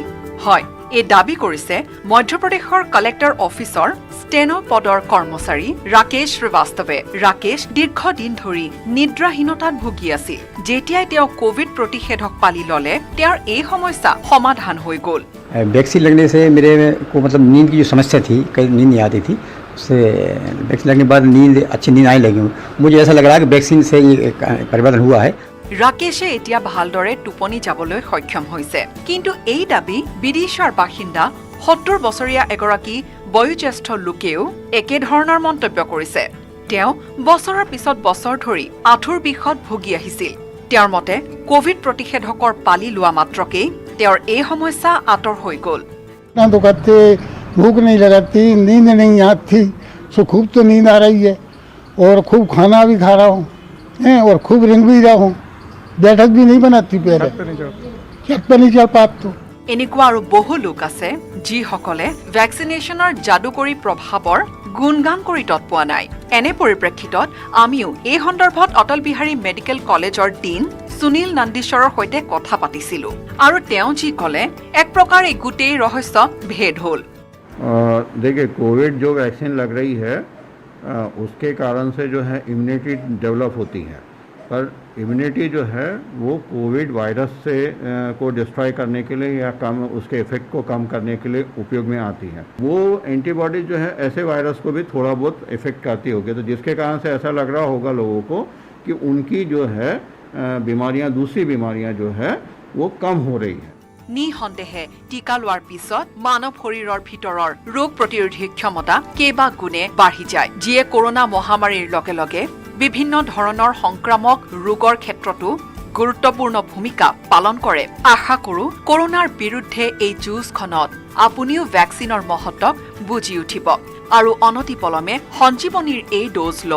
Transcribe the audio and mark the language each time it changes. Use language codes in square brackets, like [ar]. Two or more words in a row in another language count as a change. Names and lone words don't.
[as] হয়, এই দাবী কৰিছে মধ্যপ্ৰদেশৰ কালেক্টৰ অফিচৰ ষ্টেনো পদৰ কৰ্মচাৰী ৰাকেশ শ্ৰীবাস্তৱে। ৰাকেশ দীৰ্ঘদিন ধৰি নিদ্ৰাহীনতাত ভুগি আছিল। যেতিয়াই তেওঁ কোভিড প্ৰতিষেধক পালি ল'লে, তেওঁৰ এই সমস্যা সমাধান হৈ গ'ল। [hi] वैक्सीन लगने से मेरे को मतलब नींद की जो समस्या थी, कई नींद नहीं आती थी, उससे वैक्सीन लगने के बाद अच्छी नींद आने लगी। मुझे ऐसा लग रहा है कि वैक्सीन से ये परिवर्तन हुआ है। [as] ৰাকেশে এতিয়া ভালদৰে টোপনি যাবলৈ সক্ষম হৈছে। কিন্তু এই দাবী বিদিশাৰ বাসিন্দা ৭০ বছৰীয়া এগৰাকী বয়োজ্যেষ্ঠ লোকেও একেধৰণৰ মন্তব্য কৰিছে। তেওঁ বছৰৰ পিছত বছৰ ধৰি আঁঠুৰ বিষত ভুগি আহিছিল। তেওঁৰ মতে কোভিড প্ৰতিষেধকৰ পালি লোৱা মাত্ৰকেই তেওঁৰ এই সমস্যা আঁতৰ হৈ গ'ল। [hi] तो करते भूख नहीं लगाती, नींद नहीं आती, सो खूब तो नींद आ रही है और खूब खाना भी खा रहा हूँ और खूब रिंग भी रहा हूँ, बैठक भी नहीं बनाती, पहले छत पे नहीं चढ़ पाती। [as] এনেকুৱা আৰু বহু লোক আছে যিসকলে ভেকচিনেশ্যনৰ যাদুকৰী প্ৰভাৱৰ গুণগান কৰি তৎ পোৱা নাই। এনে পৰিপ্ৰেক্ষিতত আমিও এই সন্দৰ্ভত অটল বিহাৰী মেডিকেল কলেজৰ ডিন সুনীল নন্দীশ্বৰৰ সৈতে কথা পাতিছিলোঁ। আৰু তেওঁ যি ক'লে, এক প্ৰকাৰ এই গোটেই ৰহস্য ভেদ হ'ল। [hi] देखिए, कोविड जो वैक्सीन लग रही है उसके कारण से जो है [en] immunity develop [hi] होती है, पर इम्यूनिटी जो है वो कोविड वायरस से को डिस्ट्रॉय करने के लिए या कम उसके इफेक्ट को कम करने के लिए उपयोग में आती है। वो एंटीबॉडी जो है ऐसे वायरस को भी थोड़ा बहुत इफेक्ट करती होगी, तो जिसके कारण से ऐसा लग रहा होगा लोगों को कि उनकी जो है बीमारियां, दूसरी बीमारियां जो है वो कम हो रही है। [as] নিঃসন্দেহে টিকা লোৱাৰ পিছত মানৱ শৰীৰৰ ভিতৰৰ ৰোগ প্ৰতিৰোধী ক্ষমতা কেইবা গুণে বাঢ়ি যায়, যিয়ে কৰোনা মহামাৰীৰ লগে লগে বিভিন্ন ধৰণৰ সংক্ৰামক ৰোগৰ ক্ষেত্ৰতো গুৰুত্বপূৰ্ণ ভূমিকা পালন কৰে। আশা কৰোঁ কৰোনাৰ বিৰুদ্ধে এই যুঁজখনত আপুনিও ভেকচিনৰ মহত্বক বুজি উঠিব আৰু অনতিপলমে সঞ্জীৱনীৰ এই ড'জ ল'ব।